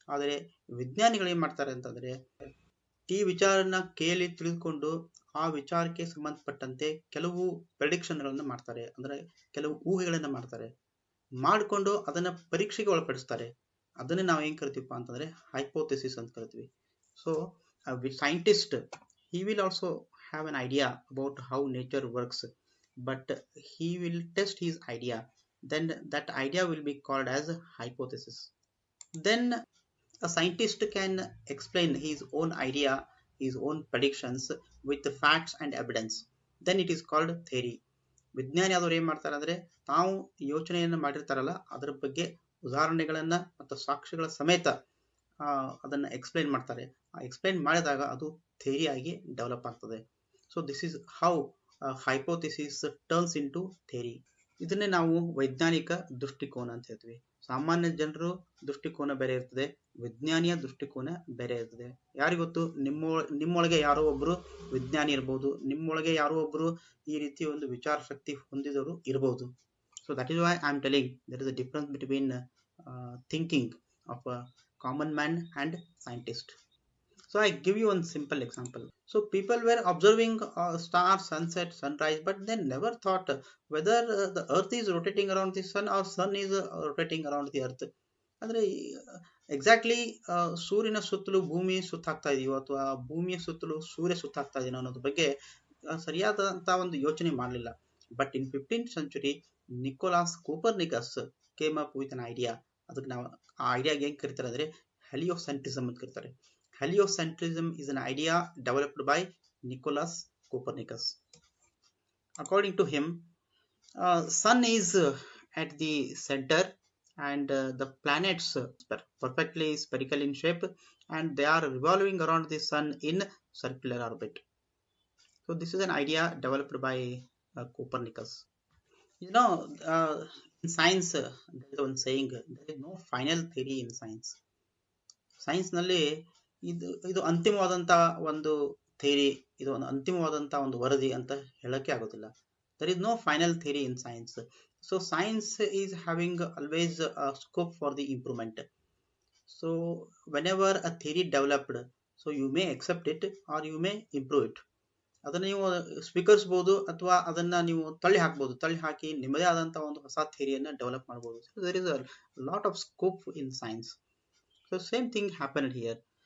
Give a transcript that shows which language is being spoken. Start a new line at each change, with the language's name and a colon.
Kannada: ಆದರೆ ವಿಜ್ಞಾನಿಗಳು ಏನು ಮಾಡ್ತಾರೆ ಅಂತಂದರೆ ಈ ವಿಚಾರನ ಕೇಳಿ ತಿಳಿದುಕೊಂಡು ಆ ವಿಚಾರಕ್ಕೆ ಸಂಬಂಧಪಟ್ಟಂತೆ ಕೆಲವು ಪ್ರೆಡಿಕ್ಷನ್ಗಳನ್ನು ಮಾಡ್ತಾರೆ, ಅಂದರೆ ಕೆಲವು ಊಹೆಗಳನ್ನು ಮಾಡ್ತಾರೆ, ಮಾಡಿಕೊಂಡು ಅದನ್ನು ಪರೀಕ್ಷೆಗೆ ಒಳಪಡಿಸ್ತಾರೆ. ಅದನ್ನೇ ನಾವು ಏನು ಕರಿತೀವಪ್ಪ ಅಂತಂದರೆ ಹೈಪೋಥೆಸಿಸ್ ಅಂತ ಕರಿತೀವಿ.
English: So scientist he will also have an idea about how nature works, but he will test his idea. Then that idea will be called as hypothesis. Then a scientist can explain his own idea, his own predictions with the facts and evidence. Then it is called theory.
Kannada: ವಿಜ್ಞಾನಿ ಆದವ್ರು ಏನು ಮಾಡ್ತಾರೆ ಅಂದರೆ ತಾವು ಯೋಚನೆಯನ್ನು ಮಾಡಿರ್ತಾರಲ್ಲ ಅದರ ಬಗ್ಗೆ ಉದಾಹರಣೆಗಳನ್ನ ಮತ್ತು ಸಾಕ್ಷ್ಯಗಳ ಸಮೇತ ಅದನ್ನು ಎಕ್ಸ್ಪ್ಲೈನ್ ಮಾಡ್ತಾರೆ. ಆ ಎಕ್ಸ್ಪ್ಲೈನ್ ಮಾಡಿದಾಗ ಅದು ಥಿಯರಿ ಆಗಿ ಡೆವಲಪ್ ಆಗ್ತದೆ.
English: So this is how hypothesis turns into theory.
Kannada: ಇದನ್ನೇ ನಾವು ವೈಜ್ಞಾನಿಕ ದೃಷ್ಟಿಕೋನ ಅಂತ ಹೇಳ್ತೀವಿ. ಸಾಮಾನ್ಯ ಜನರು ದೃಷ್ಟಿಕೋನ ಬೇರೆ ಇರ್ತದೆ, ವಿಜ್ಞಾನಿಯ ದೃಷ್ಟಿಕೋನ ಬೇರೆ ಇರ್ತದೆ. ಯಾರಿಗೊತ್ತು, ನಿಮ್ಮೊಳಗೆ ಯಾರೋ ಒಬ್ರು ವಿಜ್ಞಾನಿ ಇರ್ಬೋದು, ನಿಮ್ಮೊಳಗೆ ಯಾರೋ ಒಬ್ರು ಈ ರೀತಿ ಒಂದು ವಿಚಾರ ಶಕ್ತಿ ಹೊಂದಿದವರು ಇರ್ಬೋದು.
English: So that is why I am telling there is a difference between thinking of a common man and scientist. So I give you one simple example. So people were observing stars, sunset, sunrise, but they never thought whether the earth is rotating around the sun or sun is rotating around the earth.
Kannada: ಅಂದರೆ exactly ಸೂರ್ಯನ ಸುತ್ತಲೂ ಭೂಮಿ ಸುತ್ತಾಗ್ತಾ ಇದೆಯೋ ಅಥವಾ ಭೂಮಿಯ ಸುತ್ತಲೂ ಸೂರ್ಯ ಸುತ್ತಾಗ್ತಾ ಇದೆಯೋ ಅನ್ನೋದ್ರ ಬಗ್ಗೆ ಸರಿಯಾದಂಥ ಒಂದು ಯೋಚನೆ ಮಾಡಲಿಲ್ಲ.
English: but in 15th century, Nicolaus Copernicus came up with an idea
Kannada: ಅದಕ್ಕೆ ನಾವು ಆ ಐಡಿಯಾಗೆ ಏನು ಕರೀತಾರೆ ಅಂದರೆ ಹೆಲಿಯೋಸೆಂಟ್ರಿಸಮ್ ಅಂತ ಕರೀತಾರೆ.
English: Heliocentrism is an idea developed by Nicholas Copernicus. According to him, sun is at the center, and the planets perfectly spherical in shape, and they are revolving around the sun in circular orbit. So this is an idea developed by Copernicus. You know, in science, there is one saying, there is no final theory in science.
Kannada: Science ನಲ್ಲಿ ಇದು ಅಂತಿಮವಾದಂತ ಒಂದು theory, ಇದು ಒಂದು ಅಂತಿಮವಾದಂತ ಒಂದು ವರದಿ ಅಂತ ಹೇಳಕ್ಕೆ ಆಗೋದಿಲ್ಲ.
English: there is no final theory in science. So science is having always a scope for the improvement. So whenever a theory developed, so you may accept it or you may improve it.
Kannada: ಅದನ್ನ ನೀವು ಸ್ವೀಕರಿಸಬಹುದು ಅಥವಾ ಅದನ್ನ ನೀವು ತಳ್ಳಿ ಹಾಕಬಹುದು. ತಳ್ಳಿ ಹಾಕಿ ನಿಮ್ಮದೇ ಆದಂತಹ ಒಂದು ಹೊಸ ಥಿಯರಿಯನ್ನ ಡೆವಲಪ್ ಮಾಡಬಹುದು.
English: So there is a lot of scope in science. So same thing happened here.